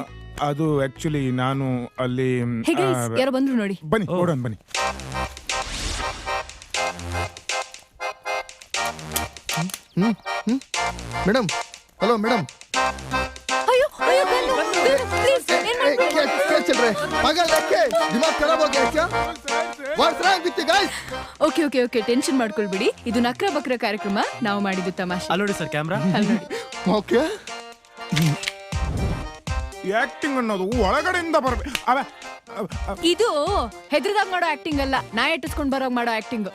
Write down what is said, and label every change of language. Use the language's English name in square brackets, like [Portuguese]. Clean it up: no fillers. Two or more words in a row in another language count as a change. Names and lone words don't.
[Kannada] ಅದು ಆಕ್ಚುಲಿ ನಾನು ಅಲ್ಲಿ ಯಾರೋ ಬಂದ್ರು ನೋಡಿ. ಬನ್ನಿ ನೋಡೋಣ, ಬನ್ನಿ. ಮೇಡಮ್, ಹಲೋ ಮೇಡಮ್. ಅಯ್ಯೋ ಅಯ್ಯೋ, ಪ್ಲೀಸ್ ಏನ್ ಮಾಡ್ಬೇಡಿ. [Hindi] चल रहे पागल देख के दिमाग खराब हो गया क्या? [English] What's wrong with you guys? OK OK OK, [Kannada] ಟೆನ್ಷನ್ ಮಾಡ್ಕೊಳ್ಬಿಡಿ. ಇದು ನಕ್ರ ಬಕ್ರ ಕಾರ್ಯಕ್ರಮ, ನಾವು ಮಾಡಿದ್ದು ತಮಾಷೆ. ಅಲ್ಲೋಡಿ ಸರ್, ಕ್ಯಾಮ್ರಾ ಅಲ್ಲಿ ನೋಡಿ. ಓಕೆ, ಆಕ್ಟಿಂಗ್ ಅನ್ನೋದು ಒಳಗಡೆಯಿಂದ ಬರ್ಬೇಕು. ಇದು ಹೆದರ್ದಾಗ ಮಾಡೋ ಆಕ್ಟಿಂಗ್ ಅಲ್ಲ, ನಾಯಿ ಇಟ್ಟಿಸ್ಕೊಂಡ್ ಬರೋಗ್ ಮಾಡೋ ಆಕ್ಟಿಂಗ್.